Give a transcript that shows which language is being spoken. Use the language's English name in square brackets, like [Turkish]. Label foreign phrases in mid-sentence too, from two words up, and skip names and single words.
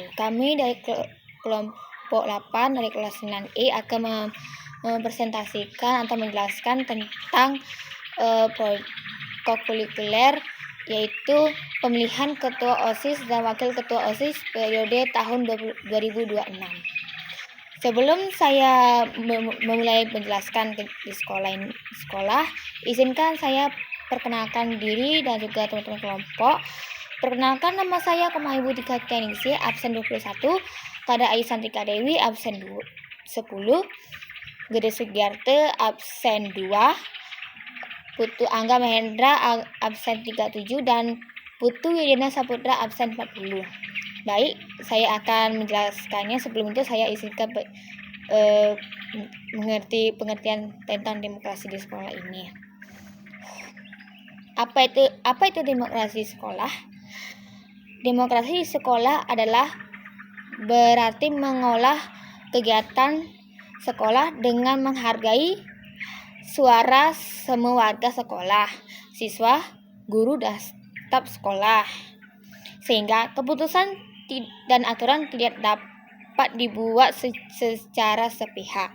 [Indonesian] Kami dari kelompok 8 dari kelas 9E akan mempresentasikan atau menjelaskan tentang kokurikuler, yaitu pemilihan ketua OSIS dan wakil ketua OSIS periode tahun 2026. Sebelum saya memulai menjelaskan di sekolah, izinkan saya perkenalkan diri dan juga teman-teman kelompok. Perkenalkan, nama saya Komahibu Tika Keningsi, absen 21, Kada Ayu Santika Dewi, absen 10, Gede Sugiarte, absen 2, Putu Angga Mahendra, absen 37, dan Putu Widina Saputra, absen 40. Baik, saya akan menjelaskannya. Sebelum itu saya izinkan mengerti pengertian tentang demokrasi di sekolah ini. Apa itu demokrasi sekolah? Demokrasi di sekolah adalah berarti mengolah kegiatan sekolah dengan menghargai suara semua warga sekolah, siswa, guru, dan staf sekolah, sehingga keputusan dan aturan tidak dapat dibuat secara sepihak.